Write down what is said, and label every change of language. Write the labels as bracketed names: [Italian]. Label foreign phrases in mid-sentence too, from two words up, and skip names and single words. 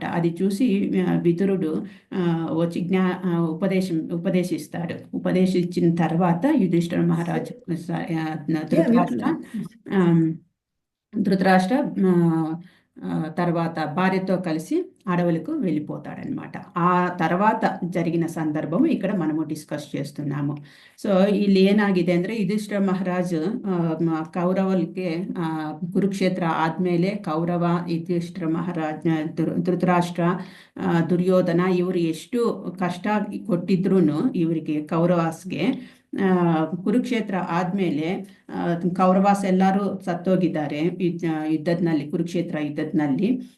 [Telugu] అది చూసి విదురుడు వచ్చి ఉపదేశించిన తర్వాత యుధిష్ఠిర మహారాజు ధృతరాష్ట్ర తర్వాత భార్యతో కలిసి అడవులకు వెళ్ళిపోతాడనమాట. ఆ తర్వాత జరిగిన సందర్భం ఇక్కడ మనము డిస్కస్ చేస్తున్నాము. [Kannada] సో ಇಲ್ಲಿ ಏನಾಗಿದೆ ಅಂದರೆ ಯುಧಿಷ್ಠಿರ ಮಹಾರಾಜು ಕೌರವರಿಗೆ ಕುರುಕ್ಷೇತ್ರ ಆದ್ಮೇಲೆ ಕೌರವ, ಯುಧಿಷ್ಠಿರ ಮಹಾರಾಜ, ಧೃತರಾಷ್ಟ್ರ, ದುರ್ಯೋಧನ ಇವರು ಎಷ್ಟು ಕಷ್ಟ ಕೊಟ್ಟಿದ್ರು ಇವರಿಗೆ ಕೌರವಾಸ್ಗೆ, ಕುರುಕ್ಷೇತ್ರ ಆದ್ಮೇಲೆ ಕೌರವಾಸ್ ಎಲ್ಲರೂ ಸತ್ತೋಗಿದ್ದಾರೆ ಕುರುಕ್ಷೇತ್ರ ಯುದ್ಧದಲ್ಲಿ.